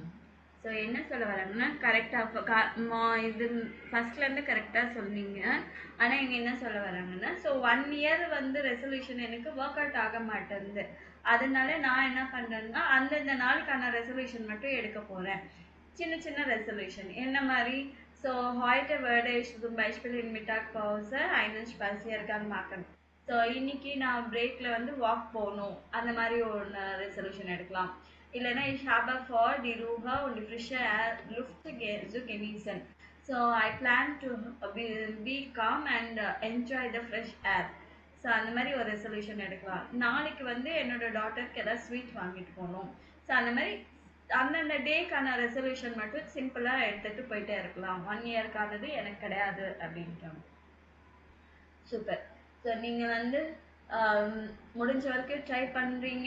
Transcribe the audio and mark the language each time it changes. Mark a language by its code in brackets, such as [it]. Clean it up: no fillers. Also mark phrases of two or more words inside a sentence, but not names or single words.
[ta] ஸோ என்ன சொல்ல வராங்கன்னா, இது ஃபர்ஸ்ட்லேருந்து கரெக்டாக சொன்னீங்க. ஆனால் இங்கே என்ன சொல்ல வராங்கன்னா, ஸோ 1 இயர் வந்து ரெசல்யூஷன் எனக்கு [en] work out [ta] ஆக மாட்டேங்குது. அதனால நான் என்ன பண்ணுறேன்னா, அந்தந்த நாளுக்கான ரெசல்யூஷன் மட்டும் எடுக்க போகிறேன். சின்ன சின்ன ரெசல்யூஷன் என்ன மாதிரி? [de] ஸோ heute werde ich zum Beispiel in Mittagpause einen Spaziergang machen. [ta] ஸோ இன்னைக்கு நான் பிரேக்கில் வந்து வாக் போகணும், அந்த மாதிரி ஒன்று ரெசல்யூஷன் எடுக்கலாம். [de] இல்லைன்னா ich habe vor, die Ruhe und die frische Luft zu genießen. [en] So I plan to be calm and enjoy the fresh air. [ta] ஸோ அந்த மாதிரி ஒரு ரெசல்யூஷன் எடுக்கலாம். நாளைக்கு வந்து என்னோட டாட்டருக்கு ஏதாவது ஸ்வீட் வாங்கிட்டு போகணும். ஸோ அந்த மாதிரி அந்தந்த டேக்கான ரெசல்யூஷன் மட்டும் சிம்பிளாக எடுத்துகிட்டு போயிட்டே இருக்கலாம். 1 இயர்க்கானது எனக்கு கிடையாது அப்படின்ட்டாங்க. சூப்பர். ஸோ நீங்கள் வந்து முடிஞ்ச வரைக்கும் ட்ரை பண்ணுறீங்க.